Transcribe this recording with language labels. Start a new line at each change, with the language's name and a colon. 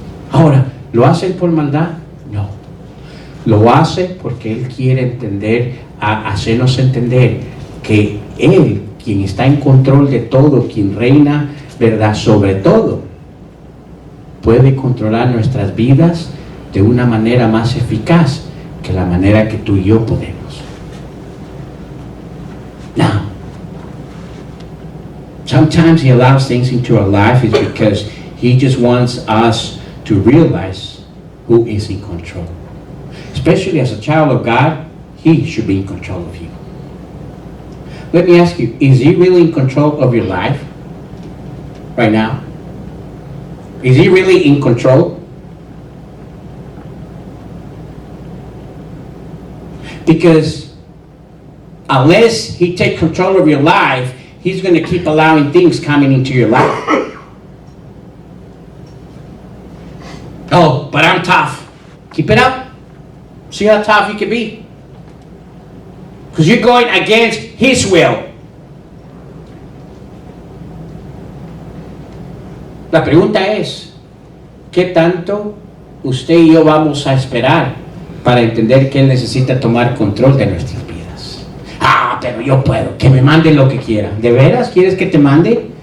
Spanish: Ahora, ¿lo hace por maldad? No. Lo hace porque Él quiere hacernos entender que Él, quien está en control de todo, quien reina, ¿verdad?, sobre todo, puede controlar nuestras vidas de una manera más eficaz que la manera que tú y yo podemos.
English: Now, sometimes He allows things into our life is because He just wants us to realize who is in control. Especially as a child of God, He should be in control of you. Let me ask you, is He really in control of your life? right now? Is he really in control? Because unless he takes control of your life, he's going to keep allowing things coming into your life. Oh, but I'm tough. Keep it up. See how tough you can be. Because you're going against his will.
Spanish: La pregunta es, ¿qué tanto usted y yo vamos a esperar para entender que él necesita tomar control de nuestras vidas? Ah, pero yo puedo, que me mande lo que quiera. ¿De veras quieres que te mande?